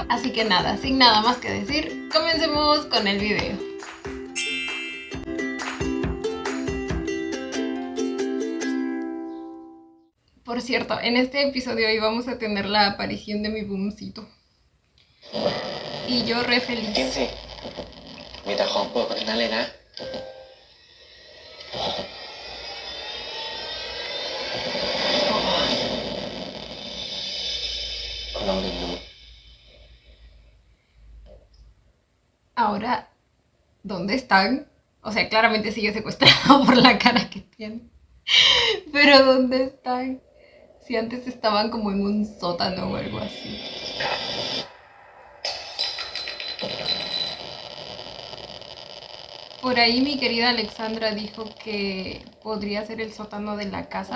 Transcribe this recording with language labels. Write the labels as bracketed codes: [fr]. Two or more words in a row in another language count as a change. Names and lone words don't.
[es] Así que nada, sin nada más que decir, comencemos con el video. Por cierto, en este episodio hoy vamos a tener la aparición de mi boomcito. Y yo re feliz. [th] กินสิมีแต่ของโปรดทั้งนั้นเลยนะลองดื่มดู [es] Ahora, ¿dónde están? O sea, claramente sigue secuestrado por la cara que tiene. Pero ¿dónde están? Si antes estaban como en un sótano o algo así. Por ahí mi querida Alexandra dijo que podría ser el sótano de la casa.